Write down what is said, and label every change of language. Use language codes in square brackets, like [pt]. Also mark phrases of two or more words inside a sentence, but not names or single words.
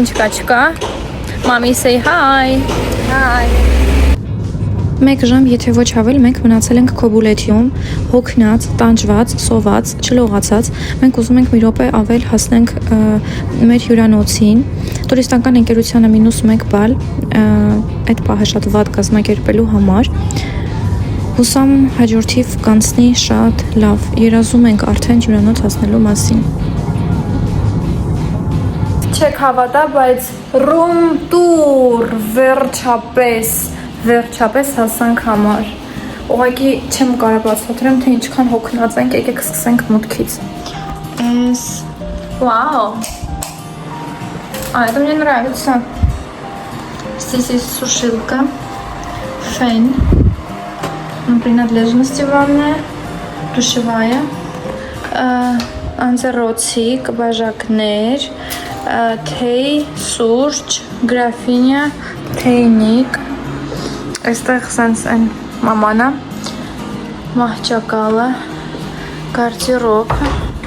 [hy] ինչ կա չկա։ Մամի [en] say hi։ [hy] Hi։ 1 ժամ, եթե ոչ ավել, մենք մնացել ենք Քոբուլեթիում, հոգնած, տանջված, սոված, չլողացած։ Մենք ուզում ենք մի րոպե ավել հասնենք մեր հյուրանոցին։ Տուրիստական ընկերությանը -1 բալ, այդ պահը շատ վատ կազմակերպելու համար։ Հուսամ հաջորդիվ կանցնի շատ լավ։ Երազում ենք արդեն հյուրանոց հասնելու մասին։ Չեք հավատա, բայց [en] room tour [hy] վերջապես հասանք համար։ Ուղղակի չեմ կարող բացատրեմ, թե ինչքան հոգնած ենք, եկեք սկսենք մուտքից։ Вау! [ru] Это мне нравится. Здесь есть сушилка, фен, принадлежности ванная, душевая, [hy] անձեռոցիկ, բաժակներ, թեյ, սուրճ, գրաֆինյա, թեյնիկ, այստեղ սենց են մամանա, մահճակալը, գարդերոբը,